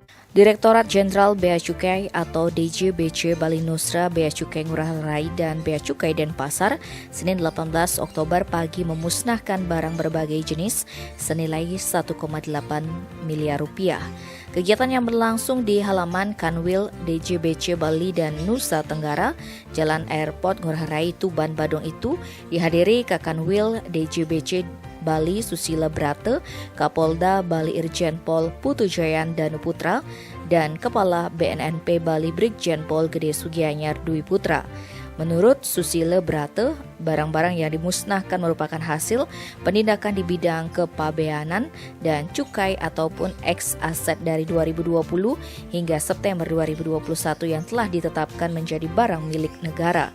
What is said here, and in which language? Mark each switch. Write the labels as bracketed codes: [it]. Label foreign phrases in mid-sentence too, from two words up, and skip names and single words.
[id] Direktorat Jenderal Bea Cukai atau DJBC Bali Nusra Bea Cukai Ngurah Rai dan Bea Cukai Denpasar Senin 18 Oktober pagi memusnahkan barang berbagai jenis senilai 1,8 miliar rupiah. Kegiatan yang berlangsung di halaman Kanwil DJBC Bali dan Nusa Tenggara, Jalan Airport Ngurah Rai, Tuban, Badung itu dihadiri Kakanwil DJBC Bali Susila Brate, Kapolda Bali Irjen Pol Putujayan Danuputra, dan Kepala BNNP Bali Brigjen Pol Gede Sugianyar Dwi Putra. Menurut Susila Brate, barang-barang yang dimusnahkan merupakan hasil penindakan di bidang kepabeanan dan cukai ataupun ex-aset dari 2020 hingga September 2021 yang telah ditetapkan menjadi barang milik negara.